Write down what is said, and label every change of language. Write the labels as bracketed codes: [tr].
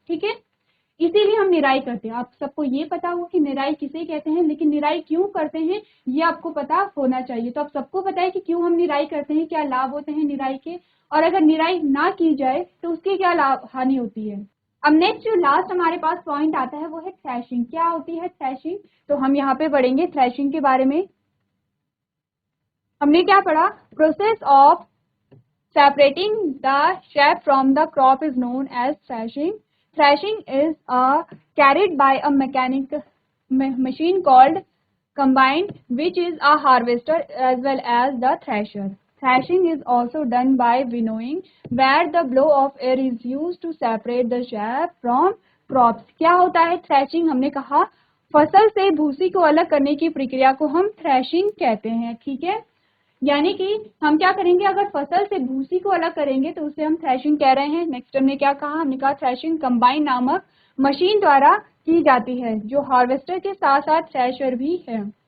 [hi] ठीक है, इसीलिए हम निराई करते हैं। आप सबको ये पता होगा कि निराई किसे कहते हैं, लेकिन निराई क्यों करते हैं ये आपको पता होना चाहिए। तो आप सबको पता है कि क्यों हम निराई करते हैं, क्या लाभ होते हैं निराई के, और अगर निराई ना की जाए तो उसकी क्या लाभ हानि होती है। अब नेक्स्ट जो लास्ट हमारे पास पॉइंट आता है वो है थ्रेशिंग। क्या होती है थ्रेशिंग, तो हम यहाँ पे पढ़ेंगे थ्रेशिंग के बारे में। हमने क्या पढ़ा, [en] Process of separating the chaff from the crop is known as threshing. Threshing is carried by a machine called combine, which is a harvester as well as the thresher. Threshing is also done by winnowing, where the blow of air is used to separate the chaff from crops. [hi] क्या होता है threshing, हमने कहा फसल से भूसी को अलग करने की प्रक्रिया को हम threshing कहते हैं। ठीक है, यानी कि हम क्या करेंगे, अगर फसल से भूसी को अलग करेंगे तो उसे हम थ्रेशिंग कह रहे हैं। नेक्स्ट हमने क्या कहा, हमने कहा थ्रेशिंग कंबाइन नामक मशीन द्वारा की जाती है, जो हार्वेस्टर के साथ साथ थ्रेशर भी है।